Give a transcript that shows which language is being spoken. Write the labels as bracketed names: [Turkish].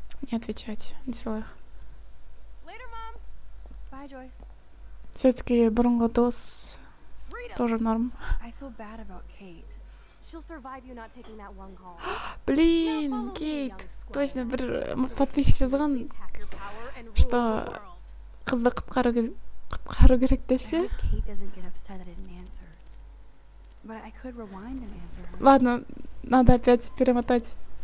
[Russian] Не отвечать. Десла. [English] Later, Mom. Bye, Joyce. [Russian] Все-таки [Kazakh] бұрынғы дос [English] Freedom. [Russian] тоже норм. [English] I feel bad about Kate. She'll survive you not taking that one call. [Russian] Блин, Кейт. Точно [Kazakh] бір подписчик жазған, [Russian] что [Kazakh] қызды құтқару керек деп [English] I ше. hope Kate doesn't get upset I didn't answer. But I could rewind and answer her. [Russian] Ладно, надо опять перемотать.